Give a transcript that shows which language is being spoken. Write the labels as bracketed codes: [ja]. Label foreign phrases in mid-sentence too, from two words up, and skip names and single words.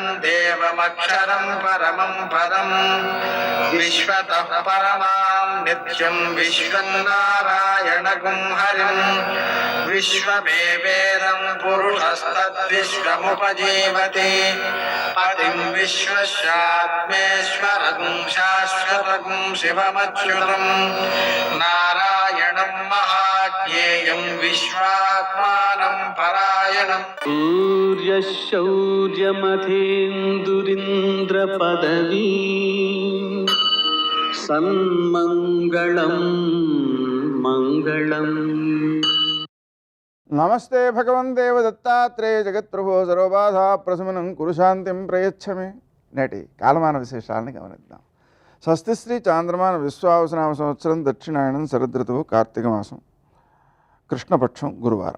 [sa] देवमक्षरं परमं पदं विश्वतः परमां नित्यं विश्वं नारायणगुं हरिं विश्वमेवेदं पुरुषस्तद्विश्वमुपजीवति पतिं विश्वस्यात्मेश्वरगुं शाश्वतगुं शिवमच्युतं नारायणं महाज्ञेयं विश्वात्मानं परायणम् सूर्यशौर्यमथेन्दुरिन्द्रपदवी सन्मङ्गलं मङ्गलम्। నమస్తే భగవన్ దేవదత్తాత్రేయ జగత్ప్రభో సర్వబాధా ప్రశమనం కురు శాంతిం ప్రయచ్చమే. [te] నేటి కాలమాన విశేషాలను గమనిద్దాం. స్వస్తి శ్రీ చాంద్రమాన విశ్వావసనామ సంవత్సరం దక్షిణాయనం శరదృతువు కార్తీక మాసం కృష్ణపక్షం గురువారం.